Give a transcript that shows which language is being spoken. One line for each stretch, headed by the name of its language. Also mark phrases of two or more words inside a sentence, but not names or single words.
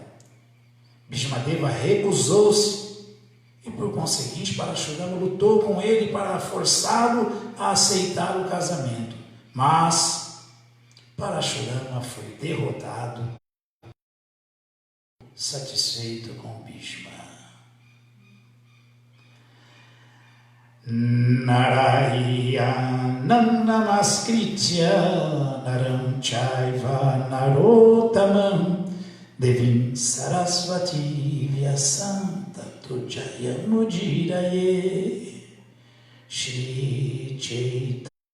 Portuguese: Bhishmadeva recusou-se e, por conseguinte, Parashurama lutou com ele para forçá-lo a aceitar o casamento. Mas Parashurama foi derrotado, satisfeito com Bhishma.
Sanskrit: Narayanam namaskritya naram chaiva narottamam devim sarasvati vyasam tato jayamudiraye Shri Chaitanya